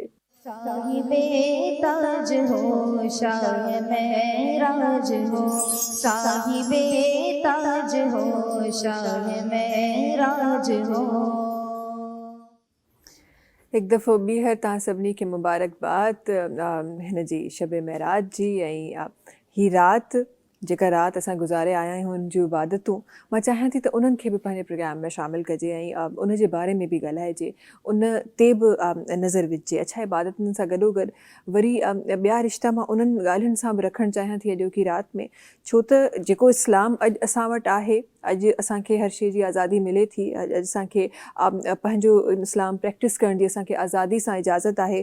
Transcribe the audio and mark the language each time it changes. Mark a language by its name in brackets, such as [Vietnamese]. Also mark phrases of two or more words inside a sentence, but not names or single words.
[Urdu] صاحب تاج ہو شاہ معراج ہو، صاحب تاج ہو شاہ معراج ہو۔ [Sindhi] ایک دفعہ بھی ہے تاں سبنی کے مبارکباد ہے جی شب معراج جی، ہی رات जेका रात असां गुज़ारे आया आहियूं उन जूं इबादतूं मां चाहियां थी त उन्हनि खे बि पंहिंजे प्रोग्राम में शामिलु कजे ऐं उन जे बारे में बि ॻाल्हाइजे, उन ते बि नज़र विझिजे। अच्छा, इबादतुनि सां गॾोगॾु वरी ॿिया रिश्ता मां उन्हनि ॻाल्हियुनि सां बि रखणु चाहियां थी अॼोकी राति में, छो त जेको इस्लाम अॼु असां वटि आहे, अॼु असांखे हर शइ जी आज़ादी मिले थी, अॼु असांखे पंहिंजो इस्लाम प्रैक्टिस करण जी असांखे आज़ादी सां इजाज़त आहे।